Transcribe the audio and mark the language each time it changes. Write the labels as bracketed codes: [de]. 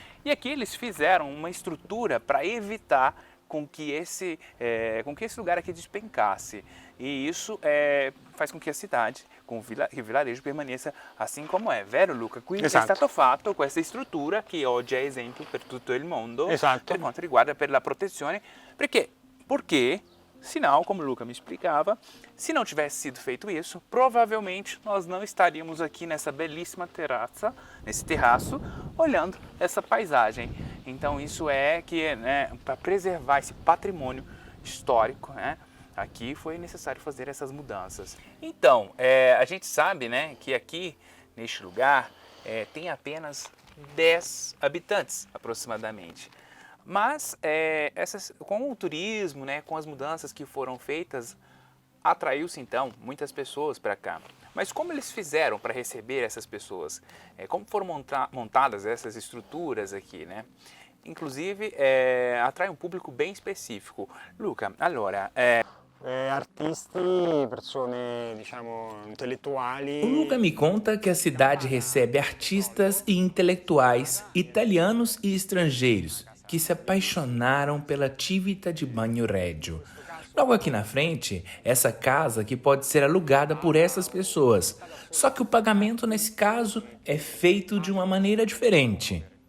[pt] E aqui eles fizeram uma estrutura para evitar com que esse lugar aqui despencasse. E isso faz com que a cidade, com o vilarejo, permaneça assim como é. [it] Vero, Luca? Qui è stato fatto questa struttura che oggi è esempio per tutto il mondo per quanto riguarda per la protezione. [pt] Porque, senão, como o Luca me explicava, se não tivesse sido feito isso, provavelmente nós não estaríamos aqui nessa belíssima terraça, nesse terraço, olhando essa paisagem. Então isso para preservar esse patrimônio histórico, aqui foi necessário fazer essas mudanças. Então, a gente sabe, que aqui, neste lugar, tem apenas 10 habitantes, aproximadamente. Mas com o turismo, com as mudanças que foram feitas, atraiu-se então muitas pessoas para cá. Mas como eles fizeram para receber essas pessoas? Como foram montadas essas estruturas aqui, Inclusive, atrai um público bem específico. [it] Luca, allora... Artisti, persone, diciamo, intellettuali. [pt] O Luca me conta que a cidade recebe artistas e intelectuais italianos e estrangeiros que se apaixonaram pela Civita di Bagnoregio. Logo aqui na frente, essa casa que pode ser alugada por essas pessoas. Só que o pagamento nesse caso é feito de uma maneira diferente.